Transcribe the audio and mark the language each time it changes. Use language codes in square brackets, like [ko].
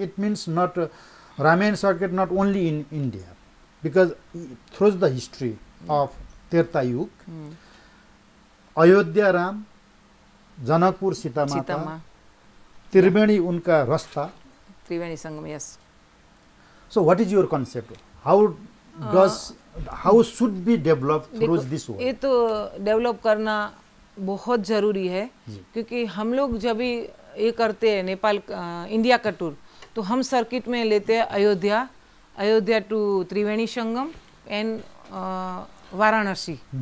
[en] it means not Ramayan circuit not only in India, because through the history of Treta Yuga, Ayodhya Ram, Janakpur Sita माता, त्रिवेणी [hi] उनका रास्ता, [en] Triveni Sangam. Yes. So what is your concept? How should be developed through this world? [hi] ये तो develop करना बहुत ज़रूरी है, क्योंकि हम लोग जब भी ये करते हैं नेपाल इंडिया का टूर, तो हम सर्किट में लेते हैं अयोध्या टू त्रिवेणी संगम एंड वाराणसी।